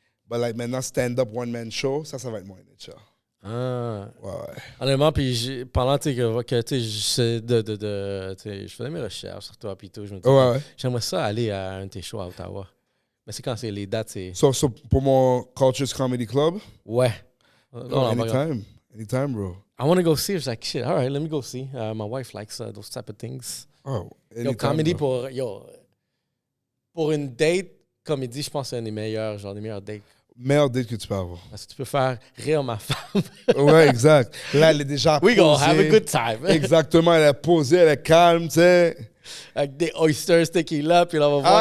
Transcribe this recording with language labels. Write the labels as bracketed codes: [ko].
[fr] Mais like, maintenant, [en] stand-up one-man show, [fr] ça va être mon NHL. Ah. Ouais. Honnêtement, puis pendant tu sais, que tu sais, tu sais, je faisais mes recherches sur toi, puis tout, je me disais, Ouais. j'aimerais ça aller à un de tes shows à Ottawa. Mais c'est quand c'est les dates, c'est. So, pour mon Cultures Comedy Club, Ouais. [en] anytime, bro. I want to go see. I was like, shit, all right, let me go see. My wife likes those type of things. Oh, Yo, comedy bro. [fr] pour une date, comédie, je pense que c'est un des meilleurs, genre des meilleurs dates. Meilleure date que tu peux avoir. Parce que tu peux faire rire ma femme. Ouais, exact. Là, elle est déjà [en] We [fr] posée. [en] gonna have a good time. [fr] Exactement, elle est posée, elle est calme, tu sais. Avec des oysters tequila, puis là, on va voir